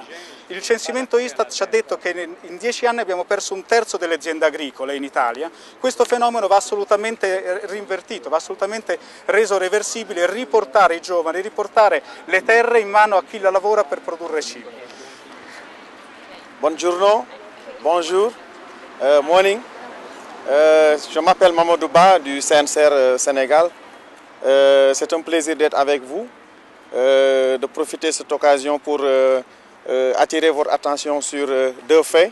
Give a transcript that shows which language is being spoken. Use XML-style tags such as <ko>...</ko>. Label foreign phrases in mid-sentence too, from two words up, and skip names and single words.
<it>Il censimento Istat ci ha detto che in 10 anni abbiamo perso un terzo delle aziende agricole in Italia. Questo fenomeno va assolutamente rinvertito, va assolutamente reso reversibile, riportare i giovani, riportare le terre in mano a chi la lavora per produrre cibo. Buongiorno,</it> <fr>bonjour, morning. Je m'appelle Mamadou Ba du CNCR Sénégal. C'est un plaisir d'être avec vous, de profiter de cette occasion pour attirer votre attention sur deux faits.</fr>